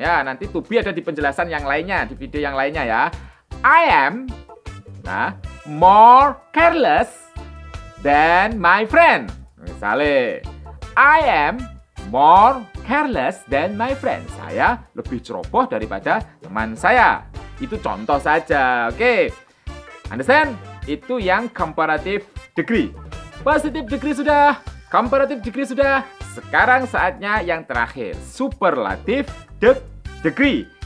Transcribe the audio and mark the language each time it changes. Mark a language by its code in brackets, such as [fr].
[id] Ya, nanti to be ada di penjelasan yang lainnya, di video yang lainnya ya. [en] I am more careless than my friend. [id] Misalnya, [en] I am more careless than my friend. [id] Saya lebih ceroboh daripada teman saya. Itu contoh saja, oke. [en] Understand? [id] Itu yang comparative degree. Positive degree sudah, comparative degree sudah. Sekarang saatnya yang terakhir, superlative degree.